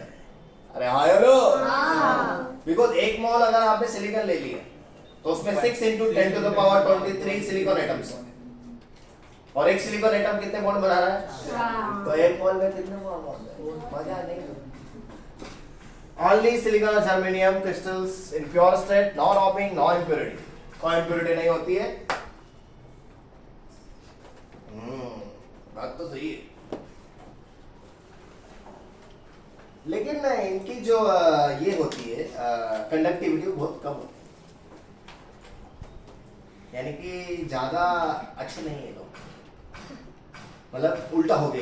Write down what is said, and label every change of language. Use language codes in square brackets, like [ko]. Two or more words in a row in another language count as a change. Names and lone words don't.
[hi] अरे हाँ हेलो, बिकॉज एक मोल अगर आपने सिलिकॉन ले लिया तो उसमें 6 × 10⁻23 [en] silicon atoms [hi] हैं, और एक [en] silicon atom [hi] कितने बॉन्ड बना रहा है? तो एक मोल में कितने बॉन्ड है? मजा नहीं। [en] Only silicon और germanium crystals in pure state, no doping, no impurity, [hi] कोई impurity नहीं होती है। बात तो सही है, लेकिन इनकी जो ये होती है कंडक्टिविटी बहुत कम होती है, यानी कि ज्यादा अच्छे नहीं है लोग, मतलब उल्टा हो गया।